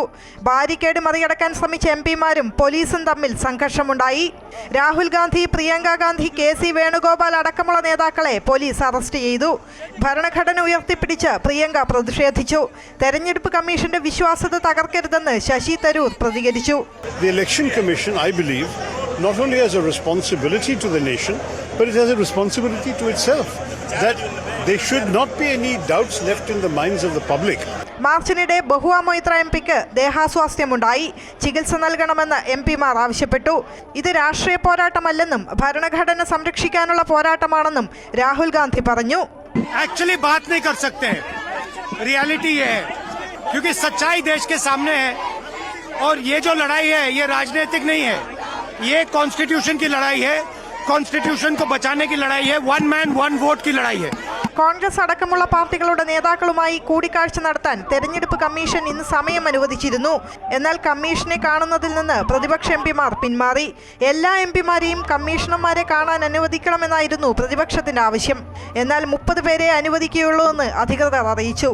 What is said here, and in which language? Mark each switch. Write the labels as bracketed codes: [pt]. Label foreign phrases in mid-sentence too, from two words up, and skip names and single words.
[ml] ബാരിക്കേഡ് മറികടക്കാൻ ശ്രമിച്ച MP-മാരും പോലീസും തമ്മിൽ സംഘർഷമുണ്ടായി. രാഹുൽ ഗാന്ധി, പ്രിയങ്ക ഗാന്ധി, KC വേണുഗോപാൽ അടക്കമുള്ള നേതാക്കളെ പോലീസ് അറസ്റ്റ് ചെയ്തു. ഭരണഘടന ഉയർത്തിപ്പിടിച്ച് പ്രിയങ്ക പ്രതിഷേധിച്ചു. തെരഞ്ഞെടുപ്പ് കമ്മീഷന്റെ വിശ്വാസ്യത തകർക്കരുതെന്ന് ശശി തരൂർ പ്രതികരിച്ചു. [en] The Election Commission, I believe, not only has a responsibility to the nation, but it has a responsibility to itself. That there should not be any doubts left in the minds of the public. [ml] മാർച്ചിനിടെ ബഹുവ മൊയ്ത്ര MP-ക്ക് ദേഹാസ്വാസ്ഥ്യമുണ്ടായി. ചികിത്സ നൽകണമെന്ന് MP-മാർ ആവശ്യപ്പെട്ടു. ഇത് രാഷ്ട്രീയ പോരാട്ടമല്ലെന്നും ഭരണഘടന സംരക്ഷിക്കാനുള്ള പോരാട്ടമാണെന്നും രാഹുൽ ഗാന്ധി പറഞ്ഞു. [hi] एक्चुअली बात नहीं कर सकते, रियलिटी ये है क्योंकि सच्चाई देश के सामने है और ये जो लड़ाई है ये राजनीतिक नहीं है, ये कॉन्स्टिट्यूशन की लड़ाई है, कॉन्स्टिट्यूशन को बचाने की लड़ाई है, 1 man 1 वोट की लड़ाई है. [ml] കോൺഗ്രസ് അടക്കമുള്ള പാർട്ടികളുടെ നേതാക്കളുമായി കൂടിക്കാഴ്ച നടത്താൻ തെരഞ്ഞെടുപ്പ് കമ്മീഷൻ ഇന്ന് സമയം അനുവദിച്ചിരുന്നു. എന്നാൽ കമ്മീഷനെ കാണുന്നതിൽ നിന്ന് പ്രതിപക്ഷ MP-മാർ പിന്മാറി. എല്ലാ MP-മാരെയും കമ്മീഷണർമാരെ കാണാൻ അനുവദിക്കണമെന്നായിരുന്നു പ്രതിപക്ഷത്തിന്റെ ആവശ്യം. എന്നാൽ 30 പേരെ അനുവദിക്കുകയുള്ളൂ എന്ന് അധികൃതർ അറിയിച്ചു.